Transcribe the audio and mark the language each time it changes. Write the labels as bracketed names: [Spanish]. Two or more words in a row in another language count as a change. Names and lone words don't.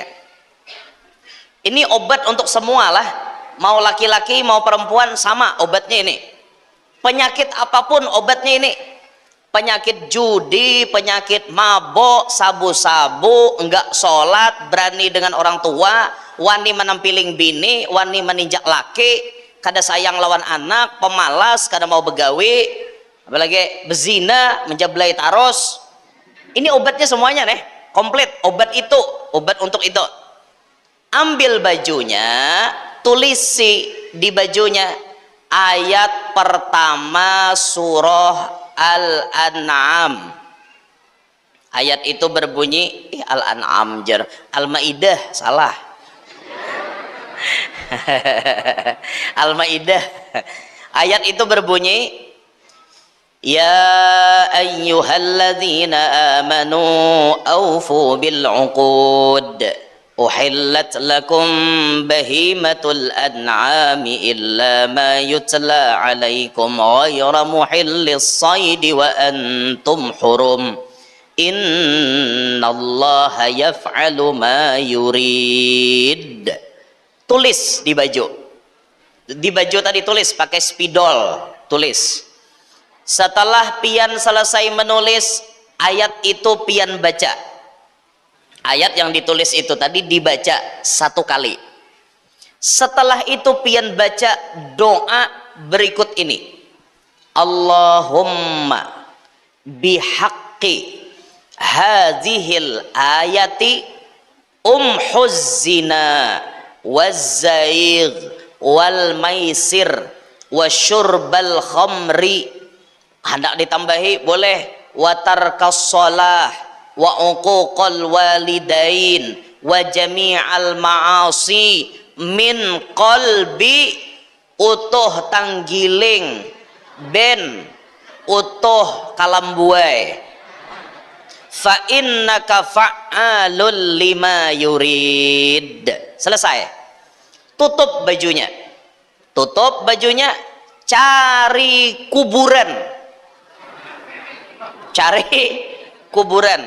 [Indonesian] Ini obat untuk semua lah, mau laki-laki mau perempuan sama obatnya ini. Penyakit apapun obatnya ini. Penyakit judi, penyakit mabok, sabu-sabu, enggak sholat, berani dengan orang tua, [Banjar] wani menampiling bini, wani meninjak laki, kada sayang lawan anak, pemalas, kada mau begawi, apalagi bezina, menjablai taros. [Indonesian] Ini obatnya semuanya nih, komplit. Obat itu, obat untuk itu. Ambil bajunya, tulisi di bajunya ayat pertama surah Al-An'am. Ayat itu berbunyi Al-An'am jar, Al-Maidah salah. Al-Maidah. [Arabic] Ayat itu berbunyi يا أيها الذين آمنوا أوفوا بالعقود أحلت لكم بهيمة الأنعام إلا ما يتلى عليكم غير محلي الصيد وأنتم حرم إن الله يفعل ما يريد. [Indonesian] Tulis di baju, di baju tadi tulis pakai spidol, tulis. [Banjar] Setelah pian selesai menulis ayat itu, pian baca ayat yang ditulis itu tadi, dibaca satu kali. Setelah itu pian baca doa berikut ini, [Arabic] اللهم بحق هذه الآية امح الزنا والزيغ والميسر وشرب الخمر. [Indonesian] Hendak ditambahi boleh, [Arabic] وترك الصلاة وعقوق الوالدين وجميع المعاصي من قلب utuh tanggiling ben utuh kalambuai فإنك فعال لما يريد. [Indonesian] Selesai, tutup bajunya, tutup bajunya, cari kuburan, cari kuburan.